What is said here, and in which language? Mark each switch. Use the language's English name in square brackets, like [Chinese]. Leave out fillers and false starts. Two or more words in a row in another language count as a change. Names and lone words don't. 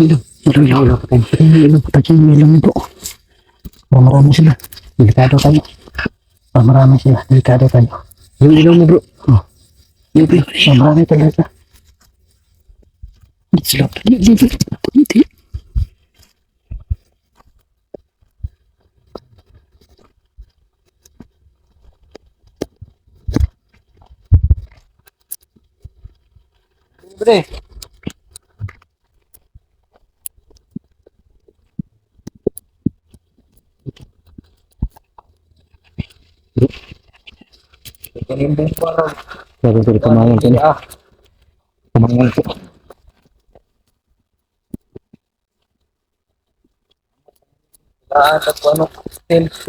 [Filipino] Ilaw. Patay yung ilaw nyo po. Para marami sila. Delikado tayo. Para marami sila. Delikado tayo. Yung ilaw mo bro. Yung pre. Para marami talaga. Hindi sila. Hindi. Bre. [Indonesian] Baru dari kemarin ini. Kemarin itu. [Filipino] At ano, hotel.